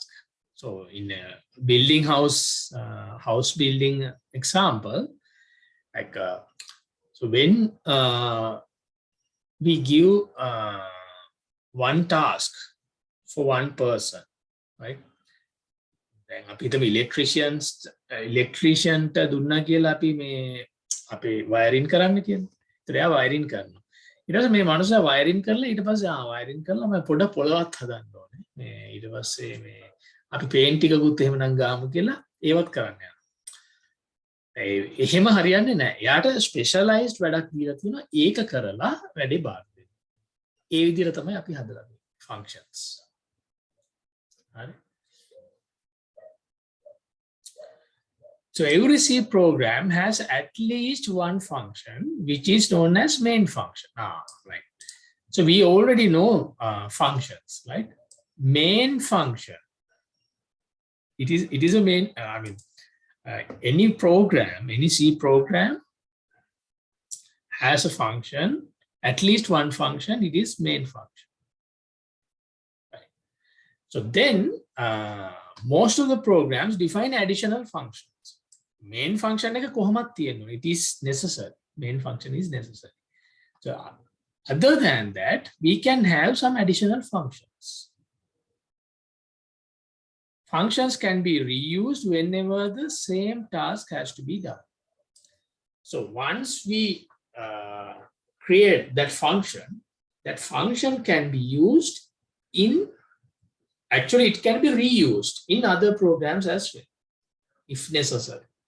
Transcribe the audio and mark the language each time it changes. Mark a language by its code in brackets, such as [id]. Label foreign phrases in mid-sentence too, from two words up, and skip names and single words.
[en] So in a building house building example, like so when we give one task for one person, right? [si] Then අපි හිතමු electrician දුන්නා කියලා අපි මේ අපේ wiring කරන්න කියන්නේ. ඒතර එයා wiring කරනවා. ඊට පස්සේ මේ මනුස්සයා wiring කරලා ඊට පස්සේ wiring කරලා මම පොඩ පොළවක් හදන්න ඕනේ. මේ ඊට පස්සේ මේ අපි paint ටිකකුත් එහෙමනම් ගාමු කියලා ඒවත් කරන්න යනවා. එහෙම හරියන්නේ නැහැ. එයාට specialized වැඩක් දීලා තියෙනවා. ඒක කරලා වැඩේ බාර දෙන්න. ඒ විදිහට තමයි අපි හදලා තියෙන්නේ functions. හරි. [en] So every C program has at least one function, which is known as main function. Right. So we already know functions, right? Main function. It is a main. Any program, any C program has a function, at least one function. It is main function. Right. So then most of the programs define additional functions. Main function [si] එක කොහොමද තියෙන්නේ? [en] It is necessary. Main function is necessary. So other than that, we can have some additional functions. Functions can be reused whenever the same task has to be done. So once we create that function can be used in, actually it can be reused in other programs as well, if necessary.